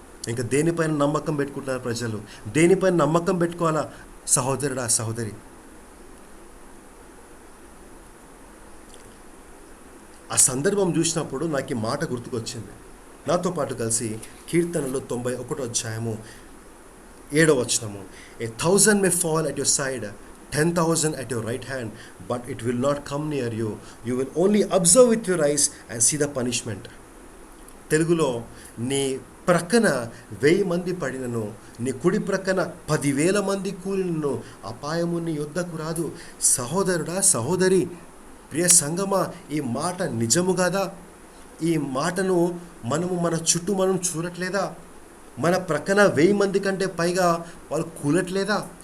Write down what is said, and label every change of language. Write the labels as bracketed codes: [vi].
[te] ఇంకా దేనిపైన నమ్మకం పెట్టుకుంటున్నారు ప్రజలు? దేనిపైన నమ్మకం పెట్టుకోవాలా సహోదరుడా, సహోదరి? ఆ సందర్భం చూసినప్పుడు నాకు ఈ మాట గుర్తుకొచ్చింది. నాతో పాటు కలిసి కీర్తనలో 91వ అధ్యాయము 7వ వచనము, [en] 1,000 may fall at your side, 10,000 at your right hand, but it will not come near you. You will only observe with your eyes and see the punishment. [te] తెలుగులో, నీ ప్రక్కన 1000 మంది పడినను, నీ కుడి ప్రక్కన 10,000 మంది కూలినను అపాయము నీ యొద్దకు రాదు. సహోదరుడా, సహోదరి, ప్రియ సంగమా, ఈ మాట నిజము కదా? ఈ మాటను మన చుట్టూ మనం చూడట్లేదా? మన ప్రక్కన 1000 మంది కంటే పైగా వాళ్ళు కూలట్లేదా?